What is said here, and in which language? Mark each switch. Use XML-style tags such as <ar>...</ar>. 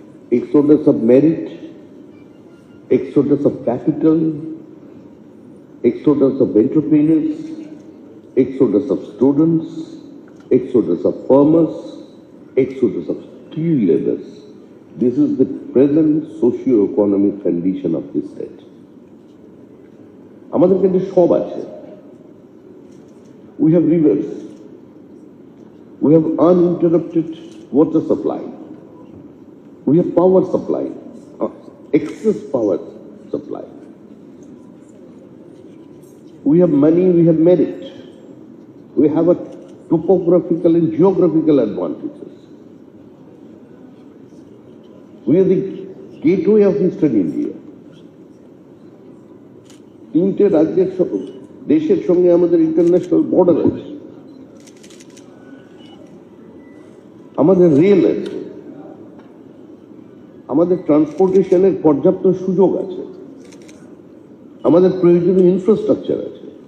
<en>Exodus of merit, exodus of capital, exodus of entrepreneurs, exodus of students, exodus of farmers, exodus of skilled laborers. This is the present socio-economic condition of this state.</en> <bn>আমাদের কাছে সব আছে।</bn> <en>We have rivers. We have uninterrupted water supply. We have power supply, excess power supply. We have money, we have merit. We have a topographical and geographical advantages. We are the gateway of Eastern India.</en> <bn>তিনটে রাজ্যের দেশের সঙ্গে আমাদের international border আছে, আমাদের rail আছে, আমাদের ট্রান্সপোর্টেশনের পর্যাপ্ত সুযোগ আছে, আমাদের প্রয়োজনীয় ইনফ্রাস্ট্রাকচার আছে।</bn>